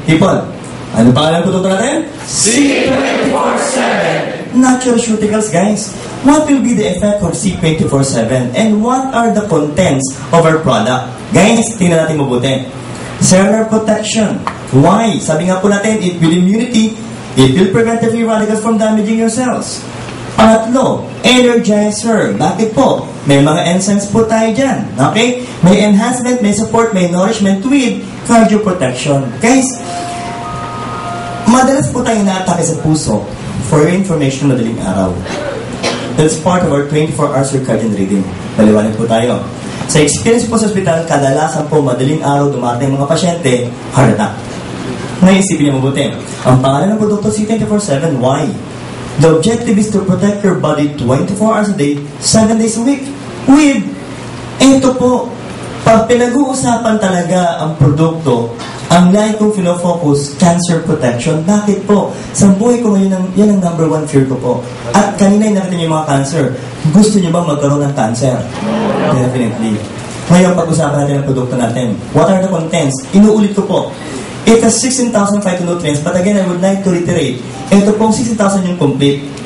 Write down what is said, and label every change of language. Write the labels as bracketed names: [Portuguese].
[Filipino] People, ano pangalan ng produkto natin? [English] C24/7. Naturalceuticals, guys. What will be the effect of C24/7? And what are the contents of our product? Guys, [Filipino] tingnan natin mabuti. [English] Cellular protection. Why? [Filipino] Sabi nga po natin, [English] it will immunity, it will prevent the free radicals from damaging your cells. [Filipino] Pangatlo, energizer. Bakit po? May mga enzymes po tayo dyan. Okay? [English] May enhancement, may support, may nourishment with cardioprotection. [Filipino] Guys, madalas po tayo na-atake sa puso [English] for your information [Filipino] madaling araw. [English] That's part of our 24-hour circadian rhythm. [Filipino] Paliwanag po tayo. Sa experience po sa ospital, kadalasan po madaling araw dumating mga pasyente, heart attack. Ngayon, isipin niyo mabuti. Ang pangalan ng produkto C24/7, why? [English] The objective is to protect your body 24 hours a day, 7 days a week. [Filipino] With, ito po, pag pinag-uusapan talaga ang produkto, ang lahat kong fino-focus, cancer protection. Bakit po? Sa buhay ko ngayon, yan ang [English] number one fear [Filipino] ko po. At kanina nakita niyo yung mga cancer. Gusto niyo bang magkaroon ng cancer? Definitely. Ngayon, pag-usapan natin ang produkto natin. [English] What are the contents? [Filipino] Inuulit ko po. [English] It has 16,000 phytonutrients, but again, I would like to reiterate, [Filipino] ito pong 16,000 yung complete.